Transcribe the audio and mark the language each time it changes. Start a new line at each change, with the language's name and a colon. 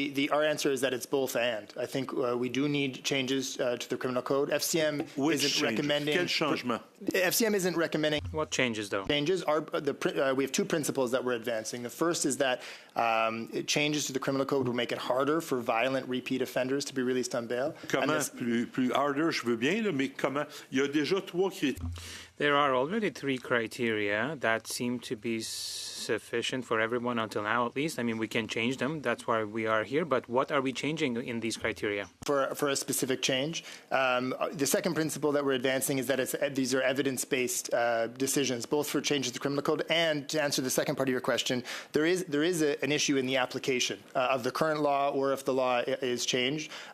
English: Our answer is that it's both and. I think we do need changes to the criminal code. FCM isn't recommending.
French: Quel changement?
English: FCM isn't recommending. What changes, though? Changes are we have two principles that we're advancing. The first is that changes to the criminal code will make it harder for violent repeat offenders to be released on bail.
French: Comment plus harder, je veux bien, mais comment? Il y a déjà 3 critères.
English: There are already 3 criteria that seem to be sufficient for everyone until now, at least. I mean, we can change them. That's why we are here. But what are we changing in these criteria? For a specific change. The second principle that we're advancing is that these are evidence-based decisions, both for changes to the criminal code and, to answer the second part of your question, there is an issue in the application of the current law, or if the law is changed.